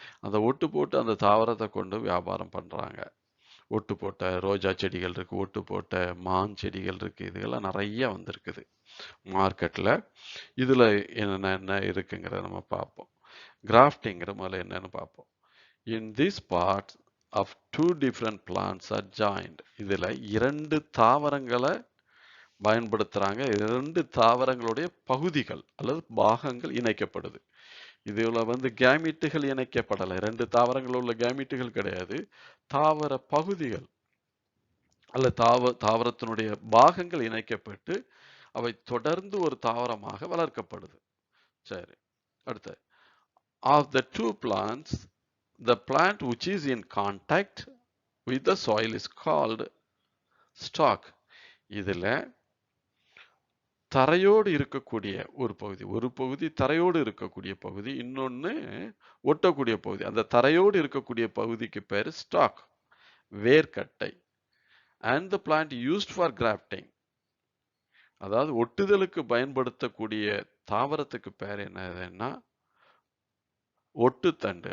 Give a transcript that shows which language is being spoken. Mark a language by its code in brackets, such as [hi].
[ta] அந்த ஒட்டு போட்டு அந்த தாவரத்தை கொண்டு வியாபாரம் பண்ணுறாங்க. ஒட்டு போட்ட ரோஜா செடிகள் இருக்குது, ஒட்டு போட்ட மான் செடிகள் இருக்குது. இதுகெல்லாம் நிறைய வந்திருக்குது மார்க்கெட்டில். இதில் என்ன இருக்குங்கிறத நம்ம பார்ப்போம். கிராஃப்டிங்கிற முதல்ல என்னன்னு பார்ப்போம். [en] In this part of two different plants are joined. [ta] இதில் 2 தாவரங்களை பயன்படுத்துகிறாங்க. 2 தாவரங்களுடைய பகுதிகள் அல்லது பாகங்கள் இணைக்கப்படுது. இதில் கேமிட்டுகள் இணைக்கப்படலை. 2 தாவரங்கள் உள்ள கேமிட்டுகள் கிடையாது. தாவர பகுதிகள் அல்லது தாவரத்தினுடைய பாகங்கள் இணைக்கப்பட்டு அவை தொடர்ந்து ஒரு தாவரமாக வளர்க்கப்படுது. சரி, அடுத்து. [en] Of the two plants, the plant which is in contact with the soil is called stalk. [ta] இதில் தரையோடு இருக்கக்கூடிய ஒரு பகுதி தரையோடு இருக்கக்கூடிய பகுதி, இன்னொன்று ஒட்டக்கூடிய பகுதி. அந்த தரையோடு இருக்கக்கூடிய பகுதிக்கு பேர் stock, வேர்க்கட்டை. [en] and the plant used for grafting, [ta] அதாவது ஒட்டுதலுக்கு பயன்படுத்தக்கூடிய தாவரத்துக்கு பேர் என்னதுன்னா ஒட்டுத்தண்டு.